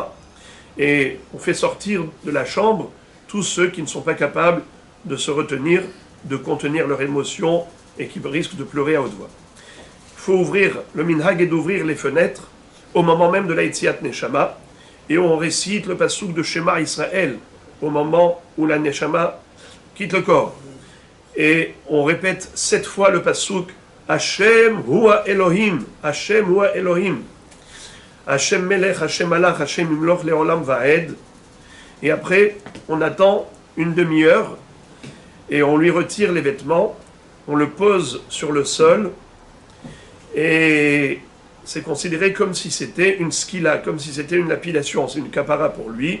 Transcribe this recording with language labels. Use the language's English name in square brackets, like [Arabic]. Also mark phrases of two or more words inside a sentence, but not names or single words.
[French] Et on fait sortir de la chambre tous ceux qui ne sont pas capables de se retenir, de contenir leur émotion et qui risquent de pleurer à haute voix. Il faut ouvrir, le minhag est d'ouvrir les fenêtres au moment même de la [Hebrew] יציאת נשמה, [French] et on récite le passouk de Shema Israël au moment où la Neshama quitte le corps. Et on répète 7 fois le passouk [Hebrew] השם הוא האלוקים השם הוא האלוקים השם מלך השם מלך השם ימלוך לעולם ועד. [French] Et après, on attend une demi-heure et on lui retire les vêtements, on le pose sur le sol Et c'est considéré comme si c'était une skila, comme si c'était une lapidation, c'est une kapara pour lui.